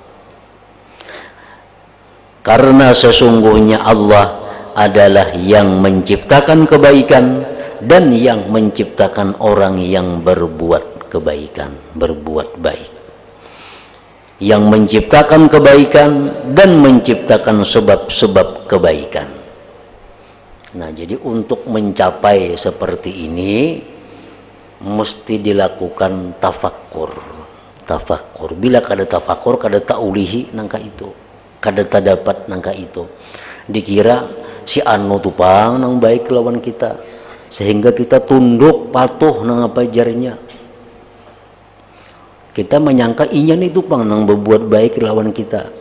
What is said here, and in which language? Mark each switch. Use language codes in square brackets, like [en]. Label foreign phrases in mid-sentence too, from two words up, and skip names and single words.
[id] Karena sesungguhnya Allah adalah yang menciptakan kebaikan dan yang menciptakan orang yang berbuat kebaikan, berbuat baik. Yang menciptakan kebaikan dan menciptakan sebab-sebab kebaikan. Nah, jadi untuk mencapai seperti ini mesti dilakukan tafakkur. Tafakkur. [bjn] Bila kada tafakkur, kada ta'ulihi nangka itu. Kada dapat nangka itu. Dikira si anu tupang nang baik lawan kita, sehingga kita tunduk patuh nang apa jarnya. Kita menyangka inya itu pang nang berbuat baik lawan kita.